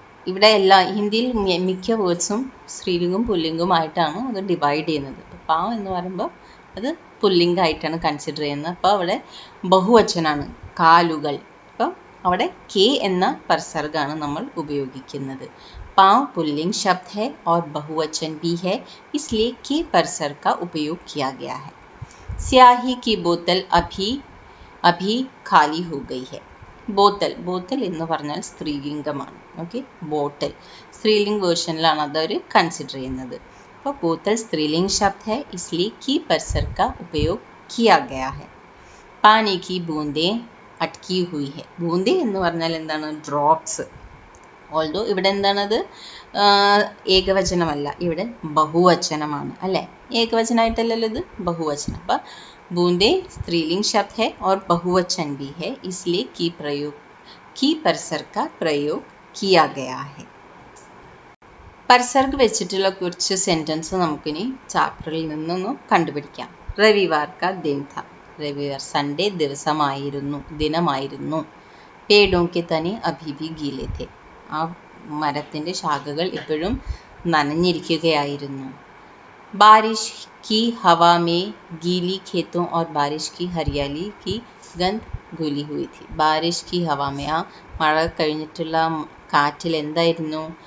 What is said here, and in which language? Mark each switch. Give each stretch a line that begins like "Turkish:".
Malayalam: ഇവിടെ ഹിന്ദിയിൽ മിക്ക വേർഡ്സും സ്ത്രീലിംഗും പുല്ലിംഗുമായിട്ടാണ് അത് ഡിവൈഡ് ചെയ്യുന്നത്. അപ്പോൾ പാവ് എന്ന് പറയുമ്പോൾ അത് പുല്ലിംഗായിട്ടാണ് കൺസിഡർ ചെയ്യുന്നത്. അപ്പോൾ അവിടെ ബഹുവചനാണ് കാലുകൾ. അപ്പോൾ അവിടെ കെ എന്ന പർസർഗാണ് നമ്മൾ ഉപയോഗിക്കുന്നത്.
Hindi: പാവ് പുല്ലിംഗ് ശബ്ദ है और बहुवचन भी है, इसलिए के परसर का उपयोग किया गया है. स्याही की बोतल अभी खाली हो गई है.
Malayalam: ബോത്തൽ എന്ന് പറഞ്ഞാൽ സ്ത്രീലിംഗമാണ്. ഓക്കെ, ബോട്ടൽ സ്ത്രീലിംഗ് വേർഷനിലാണ് അതവർ കൺസിഡർ ചെയ്യുന്നത്. അപ്പോൾ
Hindi: ബോത്തൽ സ്ത്രീലിംഗ് ശബ്ദ है, इसलिए की परसर का उपयोग किया गया है. पानी की बूंदें अटकी हुई है.
Malayalam: ബൂന്ദേ എന്ന് പറഞ്ഞാൽ എന്താണ്? ഡ്രോപ്സ്. ഓൾദോ ഇവിടെ എന്താണത്? ഏകവചനമല്ല, ഇവിടെ ബഹുവചനമാണ് അല്ലേ? ഏകവചനമായിട്ടല്ലല്ലോ ഇത്, ബഹുവചനം. അപ്പം
Hindi: बूंदे स्त्रीलिंग शब्द है और बहुवचन भी है, इसलिए की परसर का प्रयोग किया गया है.
Malayalam: परसर्ग വെച്ചിട്ടുള്ള കുറച്ച് സെൻറ്റൻസ് നമുക്കിനി ചാപ്റ്ററിൽ നിന്നൊന്ന് കണ്ടുപിടിക്കാം.
Hindi: രവിവാർ കാ ദിൻ था.
Malayalam: രവിവാർ സൺഡേ ദിനമായിരുന്നു.
Hindi: പേടോं के तने अभी भी गीले थे.
Malayalam: ആ മരത്തിൻ്റെ ശാഖകൾ ഇപ്പോഴും നനഞ്ഞിരിക്കുകയായിരുന്നു.
Hindi: बारिश की हवा में गीली खेतों और बारिश की हरियाली की गंध घुली हुई थी. बारिश की हवा में
Malayalam: ആ മഴ കഴിഞ്ഞിട്ടുള്ള കാറ്റിൽ എന്തായിരുന്നു?